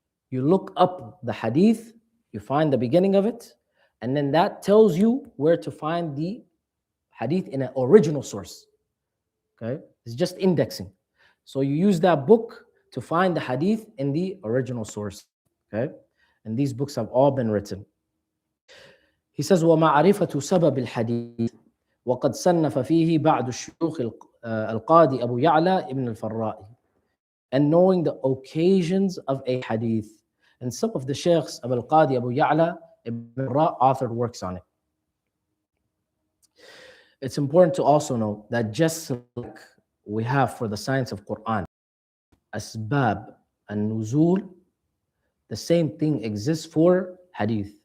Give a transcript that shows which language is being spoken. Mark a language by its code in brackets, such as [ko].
[en] You look up the hadith, you find the beginning of it, and then that tells you where to find the hadith in an original source. Okay, it's just indexing. So you use that book to find the hadith in the original source. Okay, and these books have all been written. He says, [ar] وَمَعْرِفَةُ سَبَبِ الْحَدِيثِ وَقَدْ صَنَّفَ فِيهِ بَعْدُ الشُّيُوخِ الْقَاضِي أَبُو يَعْلَى ibn al-Farra'i. [en] And knowing the occasions of a hadith. And some of the sheikhs of al-Qadi Abu Ya'la ibn al-Farra authored works on it. It's important to also know that just like we have for the science of Quran, asbab and nuzul, the same thing exists for hadith.